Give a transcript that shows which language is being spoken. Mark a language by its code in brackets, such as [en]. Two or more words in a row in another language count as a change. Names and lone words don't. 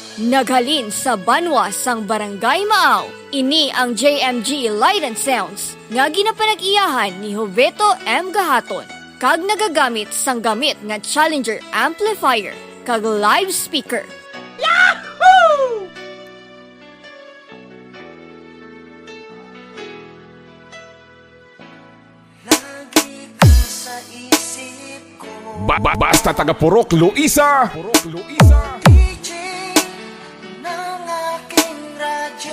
[hil] Naghalin sa banwa sang Barangay Maaw, ini ang JMG Light and Sounds nga ginapanag-iyahan ni Joveto M. Gahaton kag nagagamit sang gamit nga Challenger amplifier kag [en] live speaker. Yahoo! [tl] Lagi ka sa isip ko. Basta taga Purok, Luisa. DJ ng aking radyo.